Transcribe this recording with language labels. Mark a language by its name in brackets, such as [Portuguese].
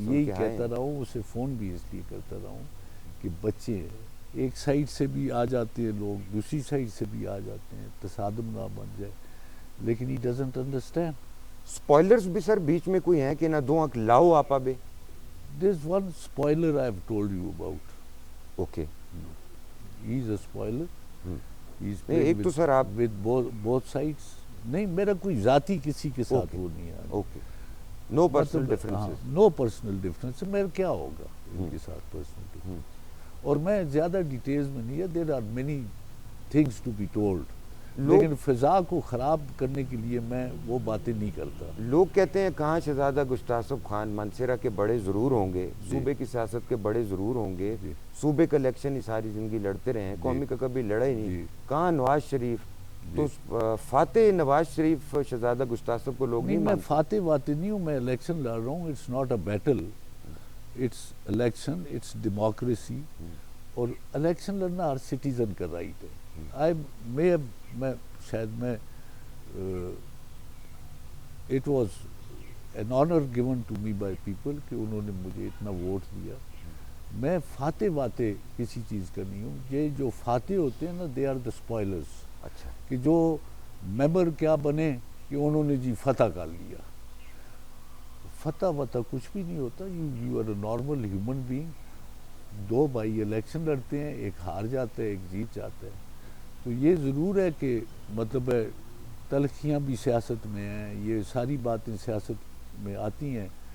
[Urdu] یہی کہتا رہا ہوں, اسے فون بھی اس لیے کرتا رہا ہوں کہ بچے ہیں, ایک سائڈ سے بھی آ جاتے ہیں لوگ, دوسری سائڈ سے بھی آ جاتے ہیں, تصادم نہ بن جائے. [English] لیکن he doesn't understand. [Urdu] سپوائلرز بھی سر بیچ میں کوئی ہیں کہ نہ دو آنکھ لاؤ آپا بے؟ [English] There's one spoiler I've told you about. Okay. He's a spoiler. He's [Urdu] ایک تو سر آپ [English] with both sides. [Urdu] نہیں, میرا کوئی ذاتی کسی کے ساتھ وہ نہیں ہے. [English] Okay, no personal differences. No personal difference. [Urdu] میرا کیا ہوگا ان کے ساتھ پرسنل ڈفرینس, اور میں زیادہ ڈیٹیلز میں نہیں ہے. [English] There are many things to be told. [Urdu] لیکن فضا کو خراب کرنے کے لیے میں وہ باتیں نہیں کرتا. لوگ کہتے ہیں کہاں شہزادہ گشتاسب خان منصیرہ کے بڑے ضرور ہوں گے, صوبے کی سیاست کے بڑے ضرور ہوں گے, صوبے کا الیکشن ہی ساری زندگی لڑتے رہے ہیں, قومی کا کبھی لڑا ہی نہیں. کہاں نواز شریف, تو فاتح نواز شریف شہزادہ گشتاسب کو لوگ نہیں میں فاتح واتے نہیں ہوں, میں الیکشن لڑ رہا ہوں. [English] it's not a battle, it's election, it's democracy, [Urdu] اور الیکشن لڑنا ہر سٹیزن کا رائٹ ہے. میں شاید [English] it was an honour given to me by people [Urdu] کہ انہوں نے مجھے اتنا ووٹ دیا. میں فاتح واتے کسی چیز کا نہیں ہوں. یہ جو فاتح ہوتے ہیں نا, [English] They are the spoilers. [Urdu] اچھا, کہ جو ممبر کیا بنے کہ انہوں نے جی فتح کر لیا. فتح کچھ بھی نہیں ہوتا. [English] You are a normal human being. [Urdu] دو بھائی الیکشن لڑتے ہیں, ایک ہار جاتا ہے, ایک جیت جاتا ہے. تو یہ ضرور ہے کہ مطلب ہے تلخیاں بھی سیاست میں ہیں, یہ ساری باتیں سیاست میں آتی ہیں.